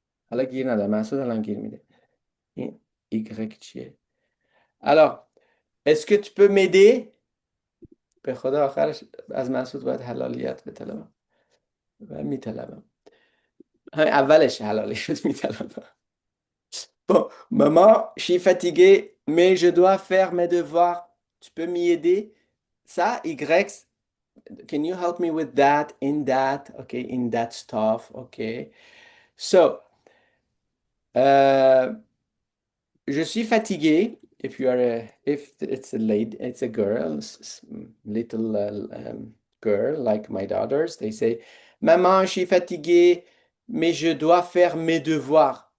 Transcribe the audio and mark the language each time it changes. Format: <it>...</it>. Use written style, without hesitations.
<fa>حالا گیر ندارم محسود الان گیر میده این Y چیه؟</fa> <fr>Alors, est-ce que tu peux m'aider؟</fr> <fa>به خدا آخرش از محسود باید حلالیت بطلبم و میطلبم همین اولش حلالیت میطلبم.</fa> <fr>Bon, maman, je suis fatiguée, mais je dois faire mes devoirs. Tu peux m'y aider?</fr> <en>Ça, Y, can you help me with that, in that, okay, in that stuff, okay.</en> <fr>So, je suis fatiguée.</fr> <en>If it's a lady, it's a girl, little girl like my daughters, they say,</en> <fr>Maman, je suis fatiguée, mais je dois faire mes devoirs.</fr>